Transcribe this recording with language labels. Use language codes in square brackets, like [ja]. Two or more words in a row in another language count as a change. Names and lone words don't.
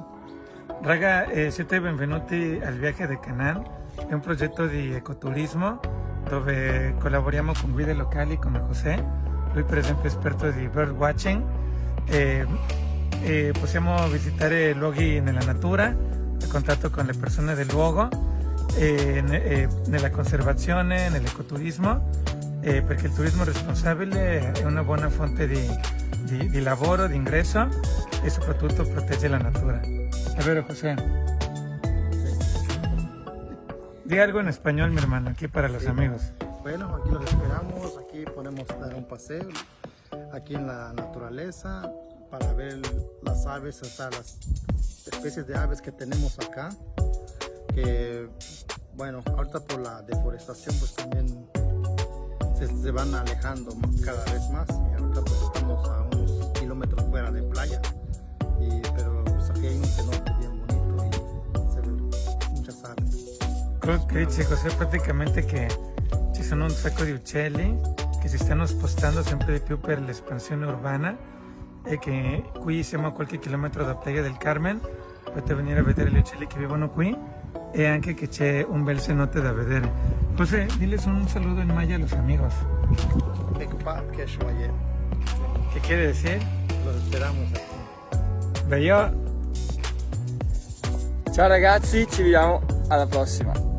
[it] Raga, siete benvenuti al Viaje de Canán, è un progetto di ecoturismo dove collaboriamo con guide locali come José. Lui per esempio è esperto di birdwatching e possiamo visitare luoghi nella natura, a contatto con le persone del luogo, nella conservazione, nell'ecoturismo, perché il turismo responsabile è una buona fonte di lavoro, di ingresso e soprattutto protegge la natura. È vero, José? [es] Diga algo en español, mi hermano, aquí para los amigos. Bueno, aquí los esperamos, aquí podemos dar un paseo, aquí en la naturaleza, para ver las aves, hasta las especies de aves que tenemos acá, que bueno, ahorita por la deforestación pues también se van alejando cada vez más, y ahorita pues estamos a unos kilómetros fuera de playa, pero pues aquí hay un cenote bien bonito y se ven muchas aves. [it] Quello che dice José praticamente che ci sono un sacco di uccelli che si stanno spostando sempre di più per l'espansione urbana e che qui siamo a qualche chilometro da Playa del Carmen, potete venire a vedere gli uccelli che vivono qui e anche che c'è un bel cenote da vedere. [es] José, diles un saludo in maya a los amigos. ¿Qué quiere decir? Los esperamos aquí. [it] Bello. Ciao ragazzi, ci vediamo alla prossima.